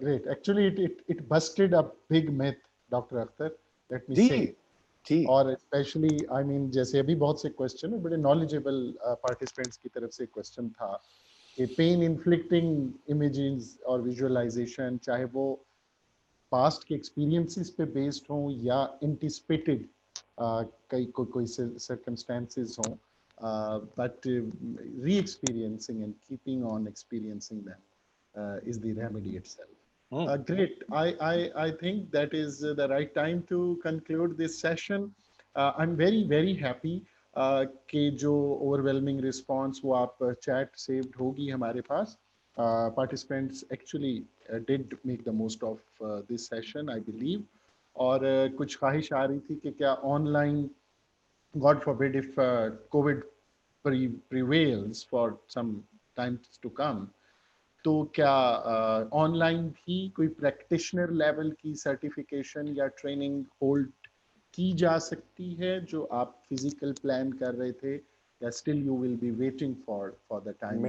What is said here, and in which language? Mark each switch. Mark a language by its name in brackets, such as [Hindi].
[English] Actually, it busted a big myth, Dr. Akhtar. Let me say. [Hindi] जी. और especially, I mean, जैसे अभी बहुत से क्वेश्चन है, बड़े knowledgeable participants की तरफ से क्वेश्चन था कि पेन इन्फ्लिक्टिंग इमेजेस और विजुअलाइजेशन, चाहे वो पास्ट के एक्सपीरियंसेस पे बेस्ड हों या एंटिसिपेटेड कोई सर्कमस्टेंसेस हों, [English] but re-experiencing and keeping on experiencing them is the remedy itself. Great. I think that is the right time to conclude this session. I'm very, very happy कि जो overwhelming response वो आप chat saved होगी हमारे पास. Participants actually did make the most of this session, I believe. [Hindi] और कुछ ख्वाहिश आ रही थी कि क्या online, [English] God forbid if COVID prevails for some times to come, [Hindi] तो क्या ऑनलाइन भी कोई प्रैक्टिशनर लेवल की सर्टिफिकेशन या ट्रेनिंग होल्ड की जा सकती है जो आप फिजिकल प्लान कर रहे थे, या [English] Still you will be waiting for the time?